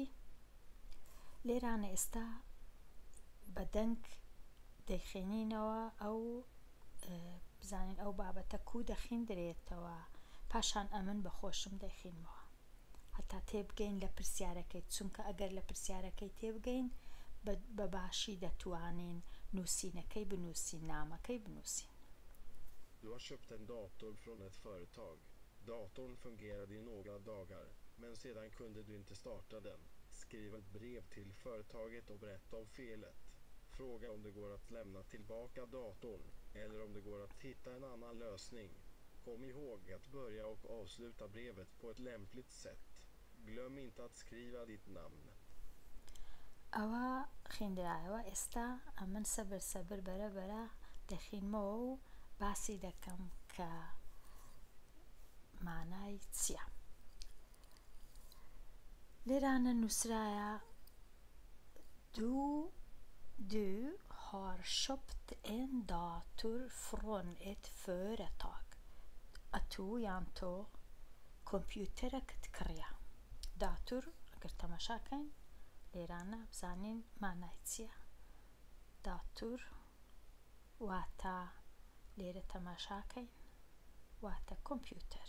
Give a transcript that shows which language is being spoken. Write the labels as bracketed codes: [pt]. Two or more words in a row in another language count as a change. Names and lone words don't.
[ckb] لێرانە ئێستا بەدەنگ دەیخێنینەوە ئەو بزانین ئەو بابەتە کوو دەخیندرێتەوە، پاشان ئەمن بەخۆشم دەیخینمەوە هەتا تێبگەین لە پرسیارەکەی، چونکە ئەگەر لە پرسیارەکەی تێبگەین بە باشی دەتوانین نووسینەکەی بنووسین، نامەکەی بنووسین. [sv] Du har köpt en dator från ett företag. Datorn fungerade i några dagar, men sedan kunde du inte starta den. Skriv ett brev till företaget och berätta om felet. Fråga om det går att lämna tillbaka datorn, eller om det går att hitta en annan lösning. Kom ihåg att börja och avsluta brevet på ett lämpligt sätt. Glöm inte att skriva ditt namn. [ckb] ئەوە خوێندرایەوە. ئێستا ئەمن سەبەر بەرە دەخینمەوە و باسی دەکەم کە مانای چییە. لێرانە نووسرایە [sv] Du har köpt en dator från ett företag. [ckb] ئەتو یان تۆ کۆمپیوتەرەکەت کڕیە. داتور ئەگەر تەماشاکەین لێرانە بزانین مانای چییە. داتور واتە لێرە تەماشاکەین واتە کۆمپیوتەر.